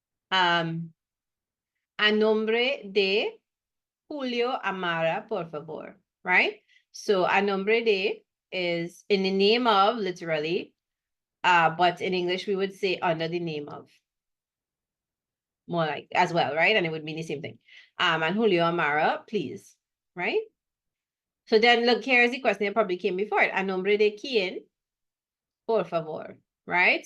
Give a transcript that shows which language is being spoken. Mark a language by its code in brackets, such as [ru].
[es] A nombre de Julio Amara, por favor. [en] Right? So [es] a nombre de [en] is in the name of, literally, but in English we would say under the name of. More like as well, right? And it would mean the same thing. And Julio Amara, please, right? So then look, here's the question that probably came before it. [es] A nombre de quién, por favor, right?